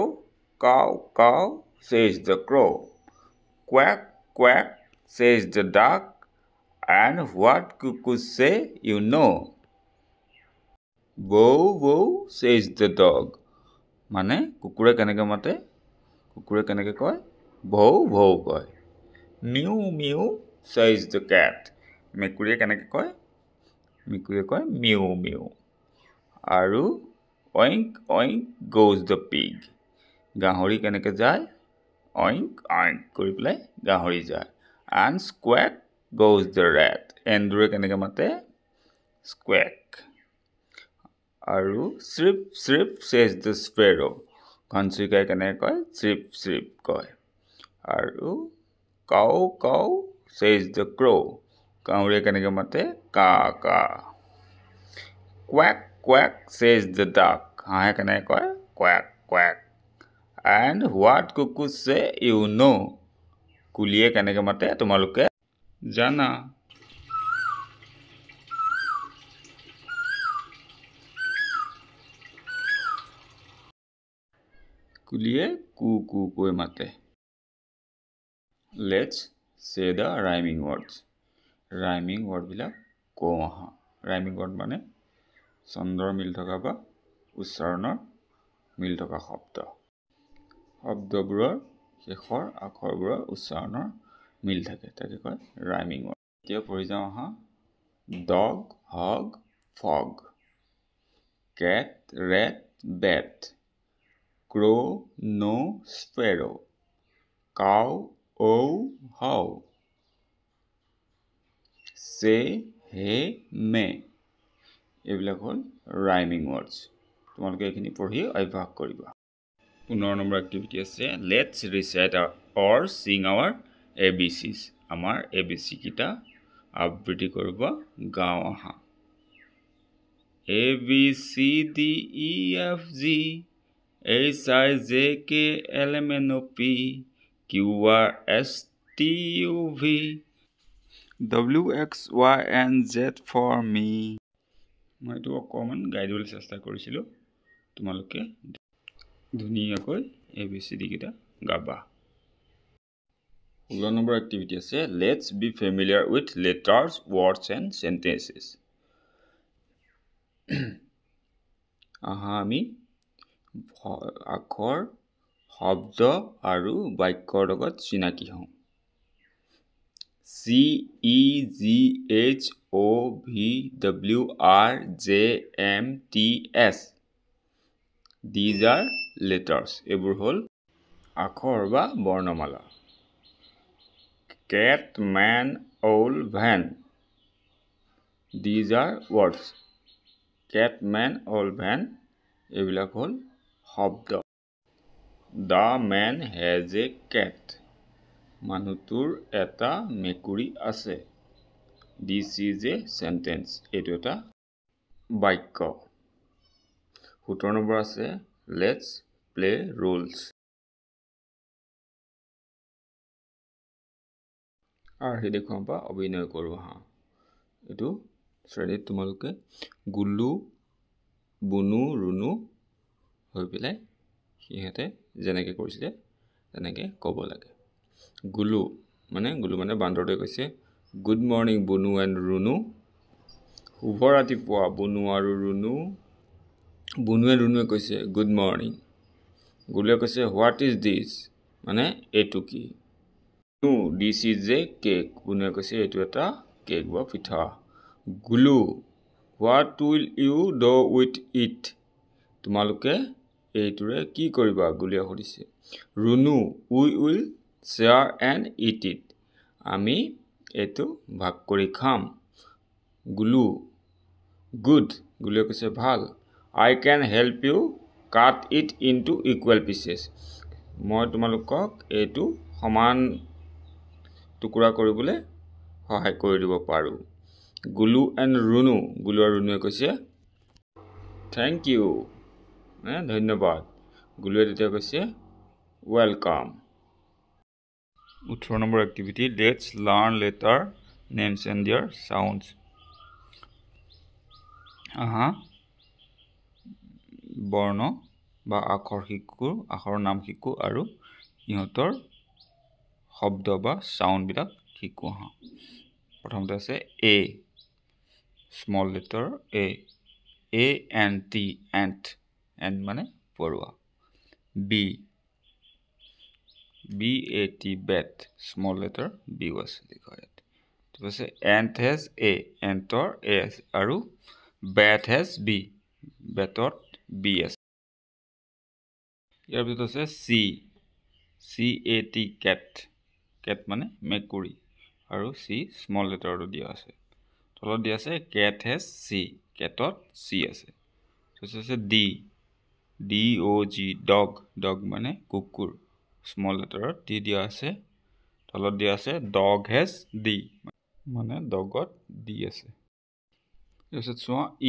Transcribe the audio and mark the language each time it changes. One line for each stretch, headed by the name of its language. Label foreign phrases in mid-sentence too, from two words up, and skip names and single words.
English: Cow cow says the crow. Quack quack says the duck. And what cuckoos say you know. Bow bow says the dog.
Assamese: মানে কুকুৰে কেনেকৈ মাতে? কুকুৰে কেনেকৈ কয়? ভৌ ভৌ কয়. মিউ মিউ
English: says the cat.
Assamese: মেকুৰীয়ে কেনেকৈ কয়? মেকুৰীয়ে কয় মিউ মিউ.
English: আৰু oink oink goes the pig.
Assamese: গাহৰি কেনেকৈ যায়?
English: oink oink
Assamese: কৰি পেলাই গাহৰি যায়.
English: And squawk goes the rat.
Assamese: এন্দুৰে কেনেকৈ মাতে?
English: squawk. আৰু শ্ৰিপ শ্ৰিপ says the sparrow.
Assamese: ঘনচিৰিকাই কেনেকৈ কয়? শ্ৰিপ শ্ৰিপ কয়.
English: আৰু কাউ কাউ says the crow.
Assamese: কাউৰীয়ে কেনেকৈ মাতে? কা কা.
English: quack quack says the duck.
Assamese: হাঁহে কেনেকৈ কয়?
English: quack quack. and what cuckoos say you know.
Assamese: কুলিয়ে কেনেকৈ মাতে তোমালোকে জানা. কুলিয়ে কু কু কৈ মাতে.
English: Let's say the rhyming words. rhyming word
Assamese: বিলাক কওঁ আহা.
English: rhyming word
Assamese: মানে চন্দ্ৰৰ মিল থকা বা উচ্চাৰণৰ মিল থকা শব্দ. শব্দবোৰৰ শেষৰ আখৰবোৰৰ উচ্চাৰণৰ মিল থাকে, তাকে কয়
English: rhyming word.
Assamese: এতিয়া পঢ়ি যাওঁ আহা.
English: Dog hog fog, cat rat bat, crow no sparrow, cow oh how, say hey may.
Assamese: এইবিলাক হ'ল
English: rhyming words.
Assamese: তোমালোকে এইখিনি পঢ়ি অভ্যাস কৰিবা. 15 নম্বৰ এক্টিভিটি আছে
English: Let's recite or sing our ABCs.
Assamese: আমাৰ ABC কিটা আবৃত্তি কৰিব গাওঁ আহা.
English: A B C D E F G H I J K L M N O P Q R S T U V W X Y and Z for me.
Assamese: মই এইটো অকণমান গাই দিবলৈ চেষ্টা কৰিছিলোঁ তোমালোকে ধুনীয়াকৈ ABCD কেইটা গাবা 16 নম্বৰ এক্টিভিটি আছে
English: Let's be familiar with letters words and sentences
Assamese: আহা আমি আখৰ শব্দ আৰু বাক্যৰ লগত চিনাকি হওঁ CEGHOVWRJMTS
English: These are letters.
Assamese: এইবোৰ হ'ল আখৰ বা বৰ্ণমালা
English: Cat, man, owl, van.
Assamese: These are words. Cat, man, owl, van. এইবিলাক হ'ল শব্দ
English: The man has a cat.
Assamese: মানুহটোৰ এটা মেকুৰী আছে
English: This is a sentence.
Assamese: এইটো এটা বাক্য 17 নম্বৰ আছে
English: Let's play roles.
Assamese: আৰু হে দেখুৱাম বা অভিনয় কৰোঁ হা এইটো শ্ৰেণীত তোমালোকে গুলু বুনু ৰুনু হৈ পেলাই সিহঁতে যেনেকৈ কৰিছিলে তেনেকৈ ক'ব লাগে গুলু মানে বান্দৰটোৱে কৈছে
English: good morning
Assamese: বুনু এণ্ড ৰুনু শুভ ৰাতিপুৱা বুনু আৰু ৰুনু বুনুৱে ৰুনুৱে কৈছে
English: good morning
Assamese: গুলুৱে কৈছে
English: what is this
Assamese: মানে এইটো কি
English: This is a cake.
Assamese: বুনুৱে কৈছে এইটো এটা কেক বা পিঠা গুলু
English: What will you do with it?
Assamese: তোমালোকে এইটোৰে কি কৰিবা গুলুৱে সুধিছে ৰুনু
English: We will share and eat it.
Assamese: আমি এইটো ভাগ কৰি খাম গুলু Good. গুলুৱে কৈছে ভাল
English: I can help you cut it into equal pieces.
Assamese: মই তোমালোকক এইটো সমান টুকুৰা কৰিবলৈ সহায় কৰি দিব পাৰো গুলু এণ্ড ৰুনু গুলু আৰু ৰুনুৱে কৈছে
English: thank you
Assamese: ধন্যবাদ গুলুৱে তেতিয়া কৈছে ওয়েলকাম 18 নম্বৰ এক্টিভিটি
English: Let's learn letter names and their sounds
Assamese: আহা বৰ্ণ বা আখৰৰ নাম শিকো আৰু ইহঁতৰ শব্দ বা সাউন্ড বিলাক শিকো হা প্ৰথমতে আছে A
English: small letter
Assamese: A N T ant মানে পৰুৱা B BAT bat
English: small letter
Assamese: B আছে লিখা ইয়াত তাৰপিছত
English: ant has A
Assamese: antor A আছে আৰু
English: bat has B
Assamese: batত B আছে ইয়াৰ ভিতৰত আছে CAT cat মানে মেকুৰী আৰু C স্মল লেটাৰটো দিয়া আছে তলত দিয়া আছে
English: cat has C
Assamese: catত C আছে তাৰপিছত আছে DOG dog মানে কুকুৰ স্মল লেটাৰত D দিয়া আছে তলত দিয়া আছে
English: dog has D
Assamese: মানে ডগত D আছে তাৰপিছত চোৱা